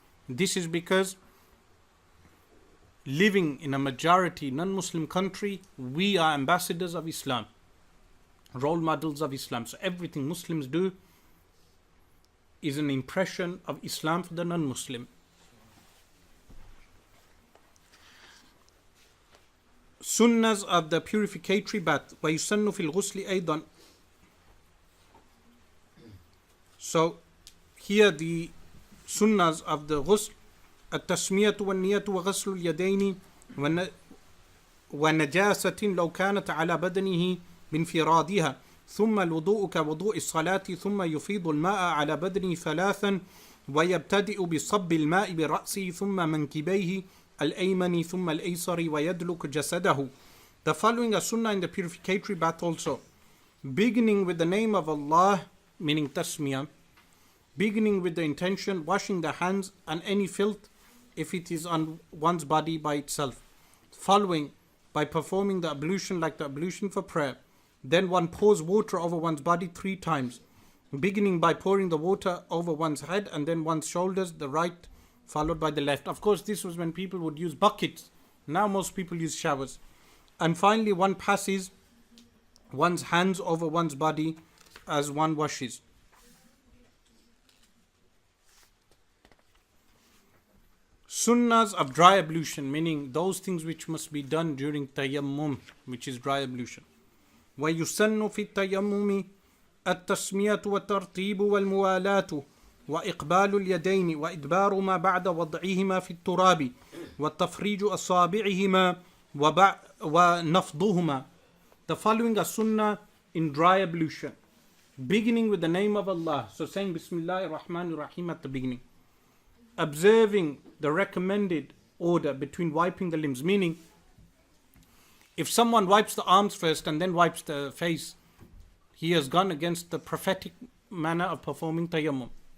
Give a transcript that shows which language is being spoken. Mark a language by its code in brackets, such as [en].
[en] This is because living in a majority non-Muslim country, we are ambassadors of Islam, role models of Islam. So everything Muslims do is an impression of Islam for the non-Muslim. Sunnahs of the purificatory bath. [ar] وَيُسَنُّ فِي الْغُسْلِ أَيْضًا. [en] So here the sunnahs of the ghusl, [ar] التسمية والنية وغسل اليدين ونجاسة لو كانت على بدنه بانفرادها ثم الوضوء كوضوء الصلاة ثم يفيض الماء على بدنه ثلاثا ويبتدئ بصب الماء برأسه ثم منكبيه الأيمن ثم الأيسر ويدلك جسده. [en] The following are sunnah in the purificatory bath also. Beginning with the name of Allah, meaning tasmiyah, beginning with the intention, washing the hands and any filth if it is on one's body by itself. Following by performing the ablution like the ablution for prayer. Then one pours water over one's body 3 times, beginning by pouring the water over one's head and then one's shoulders, the right followed by the left. Of course, this was when people would use buckets. Now most people use showers. And finally, one passes one's hands over one's body as one washes. Sunnahs of dry ablution, meaning those things which must be done during tayammum, which is dry ablution. [ar] وَيُسَنُّ فِي التَّيَمُّمِ التَّسْمِيَةُ وَالتَّرْتِيبُ وَالْمُوَالَاةُ وإقبال اليدين وإدبار ما بعد وضعهما في التراب وتفريج أصابعهما ونفضهما. [en] The following are sunnah in dry ablution. Beginning with the name of Allah. So saying Bismillah ar-Rahman ar-Rahim at the beginning. Observing the recommended order between wiping the limbs. Meaning, if someone wipes the arms first and then wipes the face, he has gone against the prophetic manner of performing tayammum.